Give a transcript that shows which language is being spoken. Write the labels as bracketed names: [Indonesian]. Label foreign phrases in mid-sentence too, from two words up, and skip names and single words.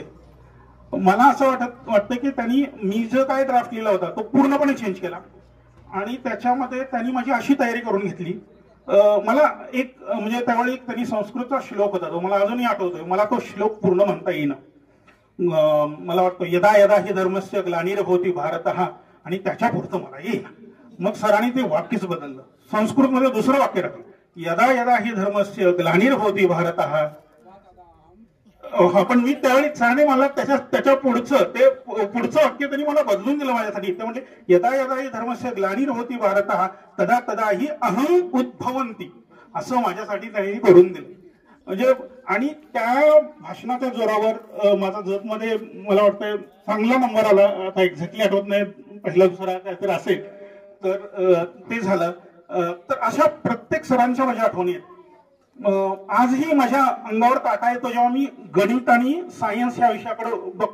[Marathi] मला असं वाटतं की त्यांनी मी जो काय ड्राफ्ट लिहिला होता तो पूर्णपणे चेंज केला, आणि त्याच्यामध्ये त्यांनी माझी अशी तयारी करून घेतली. मला एक म्हणजे त्यावेळी त्यांनी संस्कृतचा श्लोक होता, तो मला अजूनही आठवतोय. मला तो श्लोक पूर्ण म्हणता येईना. मला वाटतं [Sanskrit] यदा यदा ही धर्मस्य ग्लानिर्भवति भारतः, [Marathi] आणि त्याच्या पुढचं मला येईना. मग सरांनी ते वाक्यच बदललं, संस्कृतमध्ये दुसरं वाक्य टाकलं, [Sanskrit] यदा यदा ही धर्मस्य ग्लानिर्भवति भारतः. [Marathi] पण मी त्यावेळी सरांनी मला त्याच्या पुढचं वाक्य त्यांनी मला बदलून दिलं माझ्यासाठी. ते म्हणजे [Sanskrit] यदा यदा ही धर्मस्य ग्लानिर्भवति भारतः तदा तदा ही अहं उद्भवन्ति, [Marathi] असं माझ्यासाठी त्यांनी करून दिलं. म्हणजे आणि त्या भाषणाच्या जोरावर माझा जतमध्ये मला वाटतं चांगला नंबर आला. आता एक्झॅक्टली आठवत नाही, पहिला दुसरा काहीतरी असेल, तर ते झालं. तर अशा प्रत्येक सरांच्या माझ्या आठवणी आहेत. आजही माझ्या अंगावर काटा येतो जेव्हा मी गणित आणि सायन्स या विषयाकडे बघतो.